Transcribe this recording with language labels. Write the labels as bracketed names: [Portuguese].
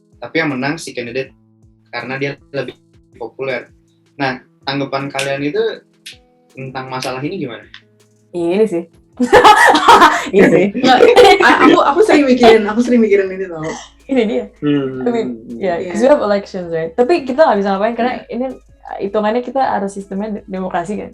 [Indonesian] Tapi yang menang si candidate karena dia lebih populer. Nah, tanggapan kalian itu tentang masalah ini gimana? Ini sih. Ini sih. Nggak, aku sering mikirin ini tau. Ini dia. [English] Tapi ya, because we have elections, right? [Indonesian] Tapi kita nggak bisa ngapain karena ini hitungannya kita harus sistemnya demokrasi kan.